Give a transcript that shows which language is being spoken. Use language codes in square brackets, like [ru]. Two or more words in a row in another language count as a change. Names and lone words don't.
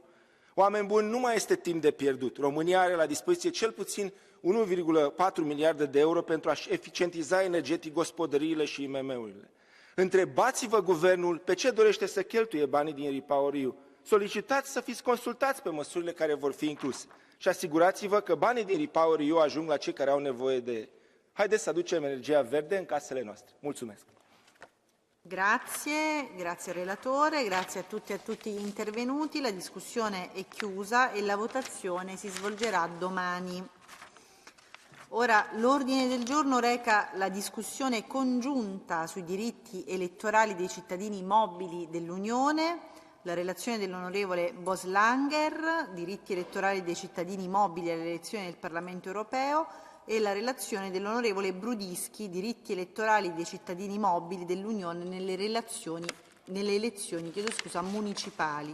[ro] Oameni buni, nu mai este timp de pierdut. România are la dispoziție cel puțin 1,4 miliarde de euro pentru a-și eficientiza energetic gospodăriile și IMM-urile. Întrebați-vă guvernul pe ce dorește să cheltuie banii din Repower EU. Solicitați să fiți consultați pe măsurile care vor fi incluse și asigurați-vă că banii din Repower EU ajung la cei care au nevoie de ei. Haideți să aducem energia verde în casele noastre. Mulțumesc! [it] Grazie relatore, grazie a tutti gli intervenuti. La discussione è chiusa e la votazione si svolgerà domani. Ora l'ordine del giorno reca la discussione congiunta sui diritti elettorali dei cittadini mobili dell'Unione, la relazione dell'onorevole Boslanger, diritti elettorali dei cittadini mobili alle elezioni del Parlamento europeo, e la relazione dell'onorevole Brudischi, diritti elettorali dei cittadini mobili dell'Unione nelle elezioni municipali.